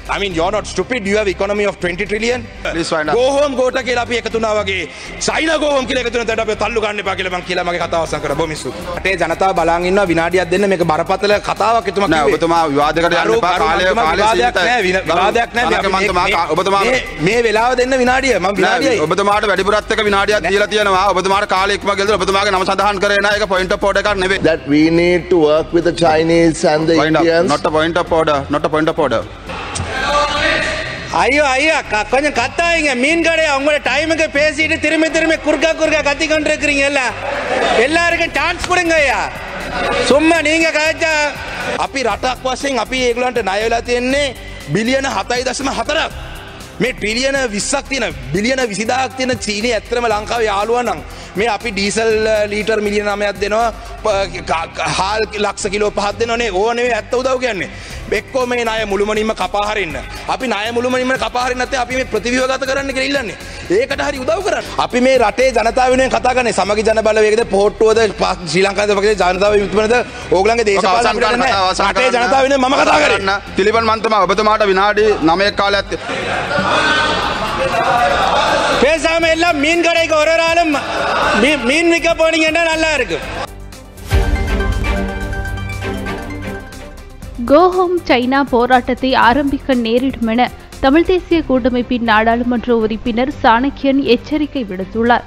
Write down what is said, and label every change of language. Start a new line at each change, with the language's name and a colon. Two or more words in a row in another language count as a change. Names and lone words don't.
English: I mean, you're not stupid. You have economy of 20 trillion. Please find out. Go home, go to
Sinhala: කියලා අපි එකතු වුණා වගේ. China
English: go home
Sinhala: කියලා එකතු වෙනතට අපි තල්ලු ගන්න එපා කියලා මම කියලා මගේ කතාව අවසන් කරා. බොමිසු. රටේ ජනතාව බලන් ඉන්නවා විනාඩියක් දෙන්න මේක බරපතල කතාවක් එතුමා කිව්වේ. නෑ ඔබතුමා විවාදයකට යන්න එපා. කාලය සීමිතයි. විවාදයක් නෑ. ඔබතුමා මේ වෙලාව දෙන්න විනාඩිය. මම විනාඩියයි. ඔබතුමාට වැඩිපුරත් එක විනාඩියක් දීලා තියෙනවා. ඔබතුමාට කාලය ඉක්ම ගෙදර ඔබතුමාගේ නම සඳහන් කරේ නෑ. ඒක
English: point of order
Sinhala: එකක් නෙවෙයි.
English: That we need to work with the Chinese and the Indians. Not a point of order. Not a point of order.
Tamil: ஐயோ கொஞ்சம் கத்தாதீங்க மீன் கடை உங்களோட டைமுக்கு பேசிட்டு திரும்பி குறுக்கா கத்தி கொண்டு இருக்கிறீங்க எல்லாருக்கும் சான்ஸ் கொடுங்க ஐயா சும்மா நீங்க கதைச்சா
Sinhala: අපි රටක් වශයෙන් අපි ඒගොල්ලන්ට ණය වෙලා තියෙන්නේ බිලියන 7.4ක් මේ ට්‍රිලියන 20ක් තියෙන බිලියන 20000ක් තියෙන චීනය ඇත්තටම ලංකාවේ යාළුවා නම් මේ අපි ඩීසල් ලීටර් මිලියන 9ක් දෙනවා හාල් ලක්ෂ කිලෝ 5ක් දෙනවා නේ ඕව නෙවෙයි ඇත්ත උදව් කියන්නේ එක්කෝ මේ ණය මුළුමනින්ම කපා හරින්න අපි ණය මුළුමනින්ම කපා හරින්න නැත්නම් අපි මේ ප්‍රතිව්‍යුහගත කරන්න කියලා ඉල්ලන්නේ ඒකට හරි උදව් කරන්න අපි මේ රටේ ජනතාව වෙනුවෙන් කතා කරන්නේ සමගි ජන බලවේගද පොහොට්ටුවද ශ්‍රී ලංකාවේ වගේ ජනතාව යුතුමනද ඕගලන්ගේ දේශපාලන රටේ ජනතාව වෙනුවෙන් මම කතා කරන්නේ තිලිපන් මන්තමා ඔබතුමාට විනාඩි 9ක කාලයක්
Tamil: பேசாம எல்லாம் மீன் கடைக்கு ஒரு ஆளும் மீன் விற்க போனீங்கன்னா நல்லா இருக்கும்
English: go home
Tamil: சைனா போராட்டத்தை ஆரம்பிக்க நேரிடும் என தமிழ் தேசிய கூட்டமைப்பின் நாடாளுமன்ற உறுப்பினர் சாணக்கியன் எச்சரிக்கை விடுத்துள்ளார்.